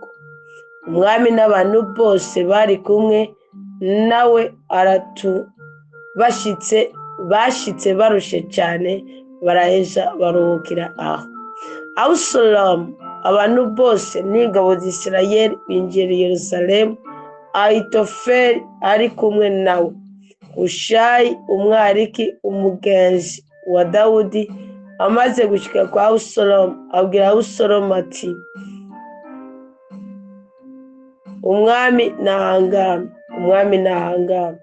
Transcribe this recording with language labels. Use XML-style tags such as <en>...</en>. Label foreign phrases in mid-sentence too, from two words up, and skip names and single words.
<rn>Umwami n'abantu bose bari kumwe nawe bashitse barushe cyane, baraheza baruhukira aho. Abusalomu, abantu bose n'ingabo z'Isirayeli binjira i Yerusalemu. Ahitofeli ari kumwe nawe. Hushayi umwariki umugenzi wa Dawudi amaze gushika kwa Abusalomu, abwira Abusalomu ati umwami nahangame.</rn>